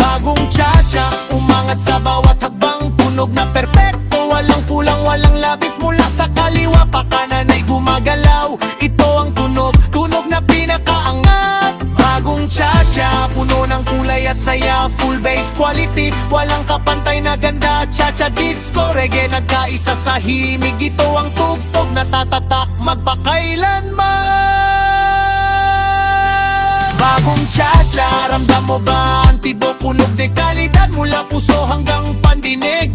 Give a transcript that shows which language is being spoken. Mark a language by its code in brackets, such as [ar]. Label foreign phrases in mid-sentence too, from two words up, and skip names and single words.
[tl] Bagong cha-cha, umangat sa bawat hakbang, tunog na perpekto, walang kulang, walang labis. Mula sa kaliwa pa kanan ay gumagalaw, ito ang tunog, tunog na pinakaangat. Bagong cha-cha, puno ng kulay at saya, [en] full bass quality, [tl] walang kapantay na ganda. Cha-cha disco, reggae nagkaisa sa himig, ito ang tugtog na tatatak magpakailanman. Bagong cha-cha, ramdam mo ba ang tibok, punog de kalidad mula puso hanggang pandinig.